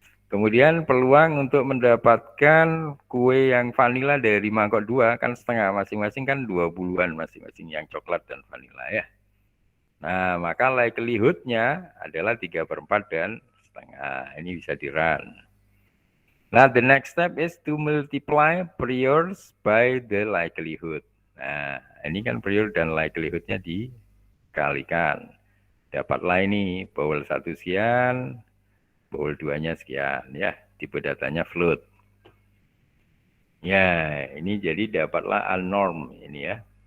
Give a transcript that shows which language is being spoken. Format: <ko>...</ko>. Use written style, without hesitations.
<id>Kemudian peluang untuk mendapatkan kue yang vanilla dari mangkok 2 kan setengah, masing-masing kan 20-an masing-masing yang coklat dan vanilla ya. Nah, maka likelihood-nya adalah 3/4 dan setengah. Ini bisa di-run.</id> <en>Nah, the next step is to multiply priors by the likelihood.</en> <id>Nah, ini kan prior dan likelihood-nya dikalikan. Dapatlah ini bowl 1 sekian, bowl 2-nya sekian ya, tipe datanya float. Ya, ini jadi dapatlah unnorm ini ya.</id>